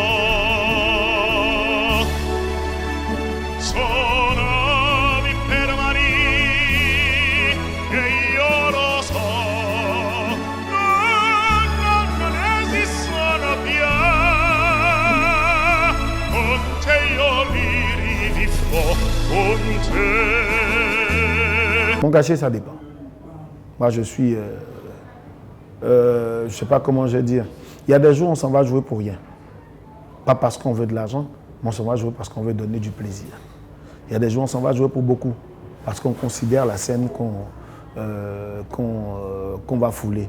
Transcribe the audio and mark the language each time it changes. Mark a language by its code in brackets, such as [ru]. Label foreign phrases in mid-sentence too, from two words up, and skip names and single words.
[it] Sono per Maria che io lo so, non esistono più. Con te io li rivivrò, con te. [fr] Mon cachet, ça dépend. Moi, je suis... je ne sais pas comment je vais dire. Il y a des jours où on s'en va jouer pour rien. Pas parce qu'on veut de l'argent, mais on s'en va jouer parce qu'on veut donner du plaisir. Il y a des jours où on s'en va jouer pour beaucoup. Parce qu'on considère la scène qu'on va fouler.